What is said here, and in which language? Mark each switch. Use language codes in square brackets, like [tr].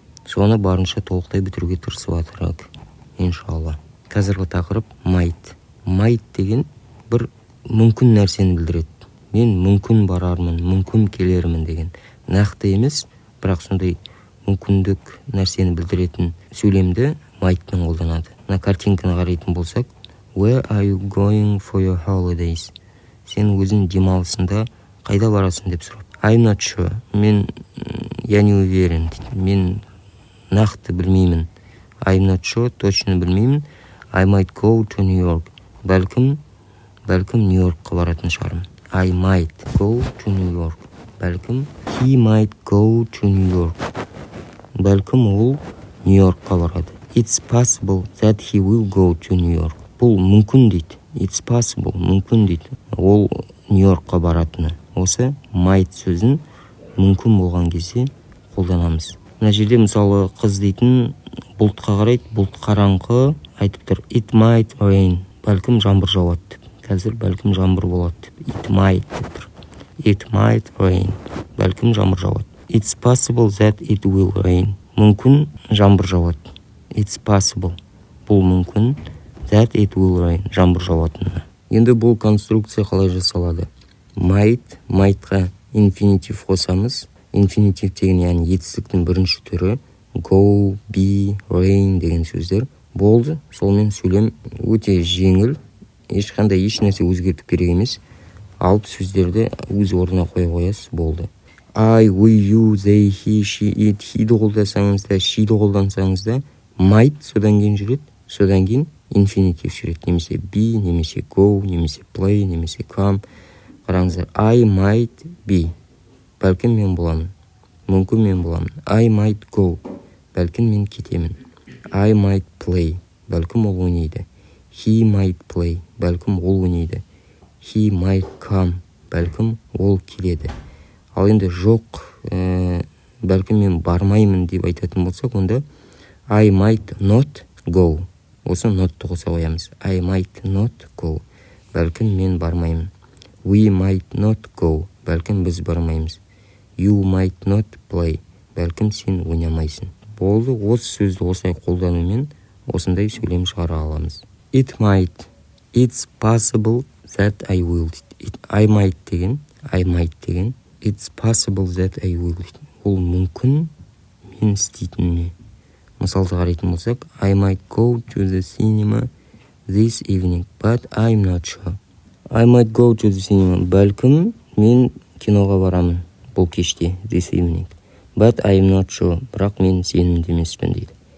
[kk] Соны барынша толықтай бітіруге тырысып жатырмыз. Иншалла. Қазіргі тақырып might. Might деген бір мүмкін нәрсені білдіреді. Мен мүмкін барармын, мүмкін келермін деген. Нақты емес, бірақ сондай мүмкіндік нәрсені білдіретін сөйлемді might'пен қолданады. Мына картинканы қарайтын болсақ, [en] Where are you going for your holidays? [kk] Сен өзің демалысында қайда барасың деп сұрап. [en] I'm not sure. [ru] Я не уверен. [kk] Мен нақты білмеймін. [en] I'm not sure. [kk] Точно білмеймін. [en] I might go to New York. [kk] Бәлкім Нью-Йоркқа баратын шығармын. [en] I might go to New York. Бәлкім he might go to New York. [kk] Бәлкім ол Нью-Йоркқа барады. [en] It's possible that he will go to New York. [kk] Бұл мүмкін дейді. [en] It's possible, [kk] мүмкін дейді. Ол Нью-Йоркқа баратыны. Осы might сөзін мүмкін болған кезде қолданамыз. Мына жерде мысалы қыз дейтін бұлтқа қарайды. Бұлт қараңғы айтып тұр. [en] It might rain. [kk] Бәлкім жаңбыр жауады деп. Қазір бәлкім жаңбыр болады деп. [en] It might [kk] деп тұр. [en] It might rain. [kk] Бәлкім жаңбыр жауады. [en] It's possible that it will rain. [kk] Мүмкін жаңбыр жауады. [en] It's possible. [kk] Бұл мүмкін [en] that it will rain. [kk] Жаңбыр жауатыны. Енді бұл конструкция қалай жасалады? Might'қа инфинитив қосамыз. Инфинитив деген яғни етістіктің бірінші түрі. Go, be, rain деген сөздер. Болды. Солмен сөйлем өте жеңіл. Ешқандай нәрсе өзгертіп керек емес. Алып сөздерді өз орнына қоя қоясыз, болды. I, we, you, they, he, she, it, he'ді қолдансаңыз да, she'ді қолдансаңыз да, [en] might [kk] содан кейін жүреді, содан кейін инфинитив жүреді. Немесе be, немесе go, немесе play, немесе come. [en] Қараңыздар, I might be. [kk] Бәлкім мен боламын. Мүмкін мен боламын. [en] I might go. [kk] Бәлкім мен кетемін. [en] I might play. [kk] Бәлкім ол ойнайды. [en] He might play. [kk] Бәлкім ол ойнайды. [en] He might come. [kk] Бәлкім ол келеді. Ал енді жоқ, бәлкім мен бармаймын деп айтатын болсақ, онда [en] I might not go. [kk] Осы not'ты қоса қоямыз. [en] I might not go. [kk] Бәлкім мен бармаймын. [en] We might not go. [kk] Бәлкім біз бармаймыз. [en] You might not play. [kk] Бәлкім сен ойнамайсың. Болды, осы сөзді осылай қолданумен осындай сөйлем шығара аламыз. [en] It might. It's possible that I will. I might деген. It's possible that I will. [kk] Ол мүмкін мен істейтініне. Мысалды қарайтын болсақ, [en] I might go to the cinema this evening, but I'm not sure. I might go to the cinema. [kk] Бәлкім мен киноға барамын бұл кеште, [en] this evening. But I'm not sure. [kk] Бірақ мен сенімді емеспін дейді.